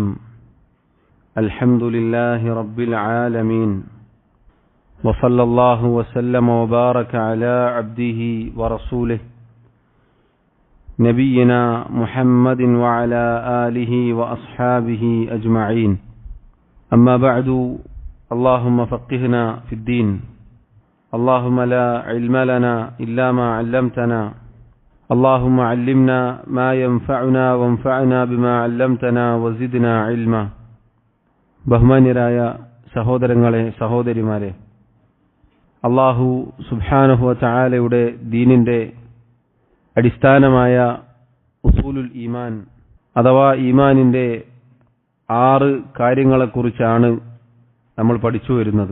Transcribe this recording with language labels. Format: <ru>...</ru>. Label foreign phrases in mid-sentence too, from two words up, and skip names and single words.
<ar>الحمد لله رب العالمين، وصلى الله وسلم وبارك على عبده ورسوله نبينا محمد وعلى آله وأصحابه أجمعين. أما بعد، اللهم فقهنا في الدين. اللهم لا علم لنا إلا ما علمتنا. اللهم علمنا ما ينفعنا وانفعنا بما علمتنا وزدنا علما.</ar> <ml>ബഹുമാന്യരായ സഹോദരങ്ങളെ, സഹോദരിമാരെ, അല്ലാഹു</ml> <ar>سبحانه وتعالى</ar> <ml>ദീനിന്റെ അടിസ്ഥാനമായ</ml> <ar>أصول الإيمان</ar> <ml>അഥവാ ഈമാനിന്റെ 6 കാര്യങ്ങളെക്കുറിച്ചാണ് നമ്മൾ പഠിച്ചു വരുന്നത്.</ml>